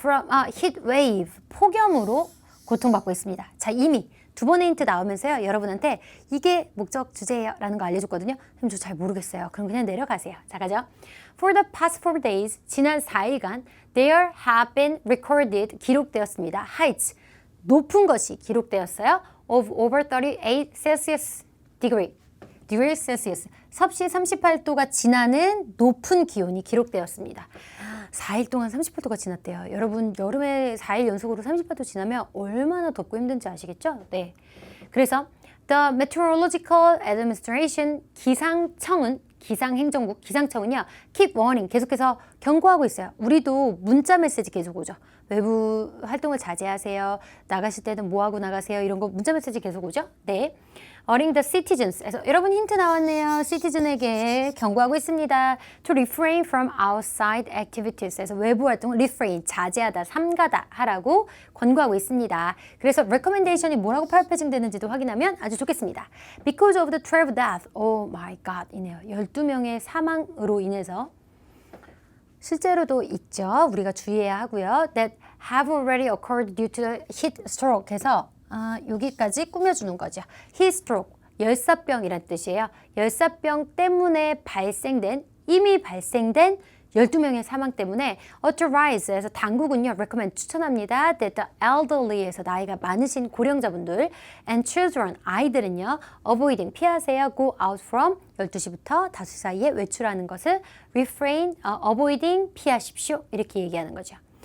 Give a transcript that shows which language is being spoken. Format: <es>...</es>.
<en>from a heat wave,</en> <ko>폭염으로 고통받고 있습니다. 자, 이미 두 번의 힌트 나오면서요. 여러분한테 이게 목적 주제예요 라는 거 알려줬거든요. 선생님 저 잘 모르겠어요. 그럼 그냥 내려가세요. 자, 가죠.</ko> <en>For the past 4 days,</en> <ko>지난 4일간</ko> <en>there have been recorded,</en> <ko>기록되었습니다. heights, 높은 것이 기록되었어요.</ko> <en>of over 38 Celsius degrees Celsius,</en> <ko>섭씨 38도가 지나는 높은 기온이 기록되었습니다. 4일 동안 38도가 지났대요. 여러분 여름에 4일 연속으로 38도 지나면 얼마나 덥고 힘든지 아시겠죠? 네. 그래서</ko> <en>The Meteorological Administration,</en> <ko>기상행정국, 기상청은요,</ko> <en>keep warning,</en> <ko>계속해서 경고하고 있어요. 우리도 문자 메시지 계속 오죠. 외부 활동을 자제하세요. 나가실 때는 뭐하고 나가세요. 이런 거 문자 메시지 계속 오죠.</ko> <en>네. Warning the citizens.</en> <ko>그래서 여러분 힌트 나왔네요. citizen에게 경고하고 있습니다.</ko> <en>To refrain from outside activities.</en> <ko>그래서 외부 활동을 refrain, 자제하다, 삼가다 하라고 권고하고 있습니다. 그래서 recommendation이 뭐라고 패배증되는지도 확인하면 아주 좋겠습니다.</ko> <en>Because of the 12 deaths. Oh my God 이네요.</en> <ko>12명의 사망으로 인해서 실제로도 있죠. 우리가 주의해야 하고요.</ko> <en>That have already occurred due to the heat stroke.</en> <ko>해서 여기까지 꾸며주는 거죠. heat stroke, 열사병이란 뜻이에요. 열사병 때문에 이미 발생된 12명의 사망 때문에 authorize에서 당국은요 recommend 추천합니다 that</ko> <en>the elderly</en> <ko>에서 나이가 많으신 고령자분들</ko> <en>and children</en> <ko>아이들은요 avoiding 피하세요</ko> <en>go out from</en> <ko>12시부터 5시 사이에 외출하는 것을</ko> <en>refrain avoiding</en> <ko>피하십시오 이렇게 얘기하는 거죠.</ko>